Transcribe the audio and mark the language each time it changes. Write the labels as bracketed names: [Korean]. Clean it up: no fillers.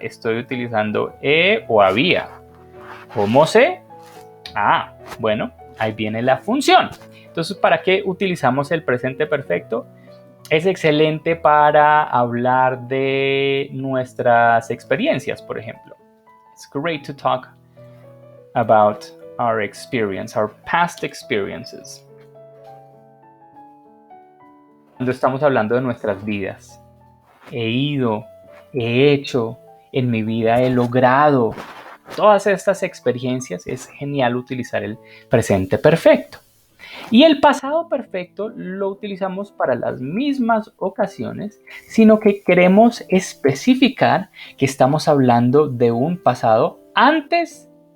[Spanish] Estoy utilizando he o había. ¿Cómo sé? Bueno, ahí viene la función. Entonces, ¿para qué utilizamos el presente perfecto? Es excelente para hablar de nuestras experiencias, por ejemplo. [English] It's great to talk about our experience, our past experiences. [Spanish] Cuando estamos hablando de nuestras vidas, he ido, he hecho, en mi vida he logrado. Todas estas experiencias es genial utilizar el presente perfecto. Y el pasado perfecto lo utilizamos para las mismas ocasiones, sino que queremos especificar que estamos hablando de un pasado antes.